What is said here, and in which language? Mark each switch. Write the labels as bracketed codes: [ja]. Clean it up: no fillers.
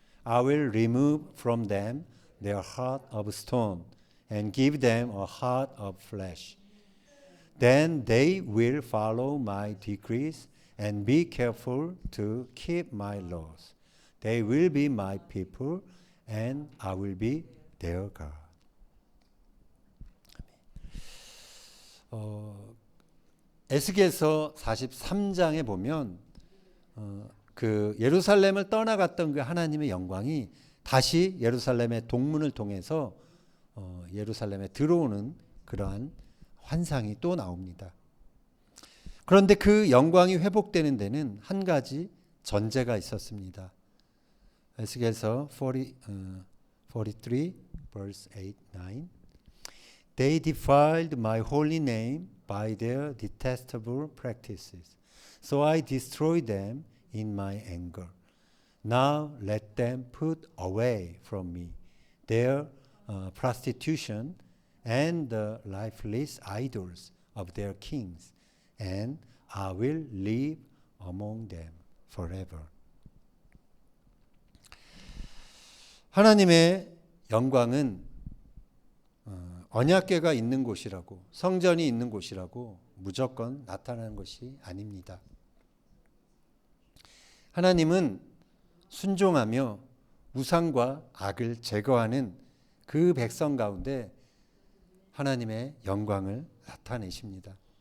[en] I will remove from them their heart of stone and give them a heart of flesh. Then they will follow my decrees and be careful to keep my laws. They will be my people and I will be their God. [ko] 에스겔서 43장에 보면 그 예루살렘을 떠나갔던 그 하나님의 영광이 다시 예루살렘의 동문을 통해서 예루살렘에 들어오는 그러한 환상이 또 나옵니다. 그런데 그 영광이 회복되는 데는 한 가지 전제가 있었습니다. [en] 에스겔서 43 verse 8, 9 They defiled my holy name by their detestable practices. So I destroyed them in my anger. Now let them put away from me their prostitution and the lifeless idols of their kings, and I will live among them forever. [ko] 하나님의 영광은 언약궤가 있는 곳이라고, 성전이 있는 곳이라고 무조건 나타나는 것이 아닙니다. 하나님은 순종하며 우상과 악을 제거하는 그 백성 가운데 하나님의 영광을 나타내십니다.